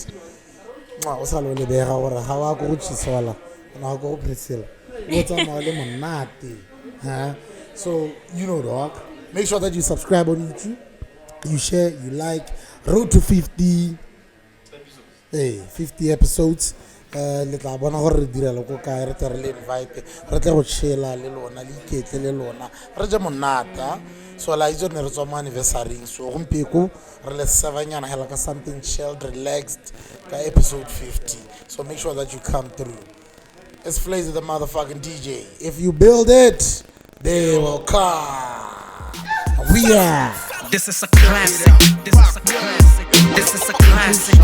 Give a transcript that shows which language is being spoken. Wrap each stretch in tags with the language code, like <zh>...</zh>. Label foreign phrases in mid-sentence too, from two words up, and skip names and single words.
<en>How I go Chisola and I'll go Priscillah. What's up, my So, you know, dog. Make sure that you subscribe on YouTube, you share, you like. Road to 50 episodes.</en> <tn>Letla bona gore re dira le go kae re tle re le invite re tle go shela le lona le iketle le lona re je monata so la itse ne re tswa mo anniversary so gompeko re le sevanyana hela ka</tn> <en>something chilled relaxed</en> <tn>ka episode 50,</tn> <en>so make sure that you come through. It's FLAZER the motherfucking DJ. If you build it, they will come. We are. This is a classic. This is a classic. This is a classic.</en>